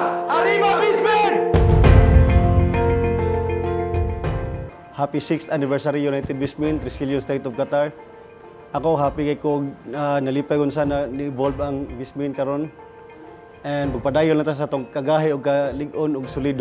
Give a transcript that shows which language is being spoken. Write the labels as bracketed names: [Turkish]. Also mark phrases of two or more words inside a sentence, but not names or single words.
[Spanish] Arriba Bismin! [English] Happy 6th anniversary United Bismin, Triskelion State of Qatar. [Cebuano] Ako happy kay ko nalipay kung sana ni-evolve ang Bismin karon. And magpadayon na ta sa tong kagahi o kalig-on og solido.